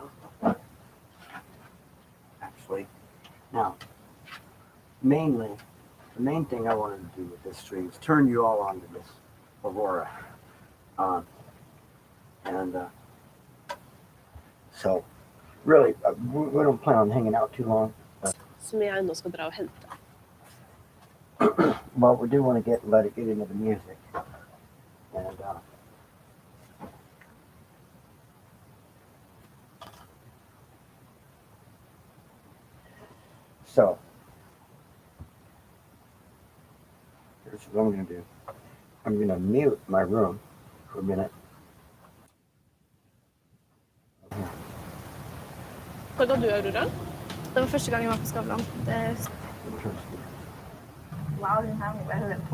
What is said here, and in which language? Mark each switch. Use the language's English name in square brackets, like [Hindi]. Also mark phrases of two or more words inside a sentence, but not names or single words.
[English] Actually, now, mainly, the main thing I wanted to do with this stream is turn you all onto this AURORA. So, really, we don't plan on hanging out too long. [Norwegian] Som jeg nå skal dra og hente. [English] Well, we do want to let it get into the music. And, so, here's what I'm going to do. I'm going to mute my room for a minute. [Norwegian] Hva ga du, Aurora? Det var første gang jeg var på Skavlan. Wow, den her må jeg høre på.